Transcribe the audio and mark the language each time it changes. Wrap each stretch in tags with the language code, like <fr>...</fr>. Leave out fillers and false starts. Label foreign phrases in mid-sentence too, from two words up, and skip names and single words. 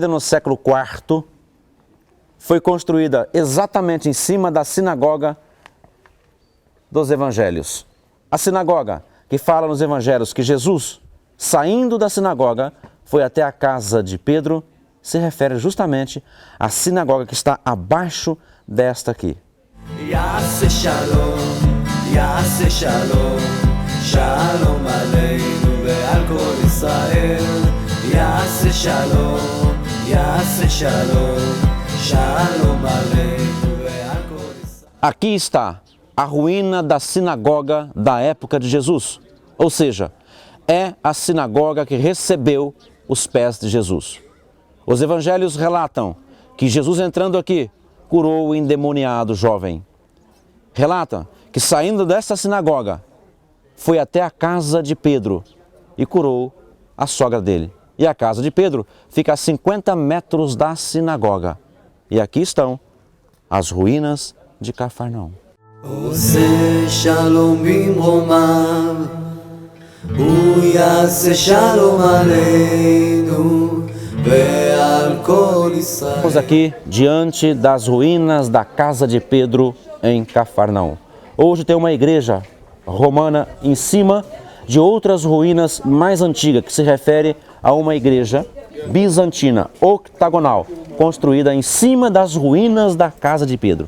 <pt>no século IV, foi construída exatamente em cima da sinagoga dos evangelhos. A sinagoga que fala nos evangelhos que Jesus, saindo da sinagoga, foi até a casa de Pedro, se refere justamente à sinagoga que está abaixo desta aqui.</pt> <he>יעשה שלום, יעשה שלום, שלום עלינו ועל כל ישראל. יעשה שלום, יעשה שלום, שלום עלינו ועל כל ישראל.</he> <pt>Aqui está a ruína da sinagoga da época de Jesus, ou seja, é a sinagoga que recebeu os pés de Jesus. Os evangelhos relatam que Jesus, entrando aqui, curou o endemoniado jovem. Relata que, saindo desta sinagoga, foi até a casa de Pedro e curou a sogra dele. E a casa de Pedro fica a 50 metros da sinagoga. E aqui estão as ruínas de Cafarnaum.</pt> <he>עושה שלום במרומיו, הוא יעשה שלום עלינו ועל כל ישראל.</he> <pt>Estamos aqui diante das ruínas da casa de Pedro em Cafarnaum. Hoje tem uma igreja romana em cima de outras ruínas mais antigas, que se refere a uma igreja bizantina, octagonal, construída em cima das ruínas da casa de Pedro.</pt>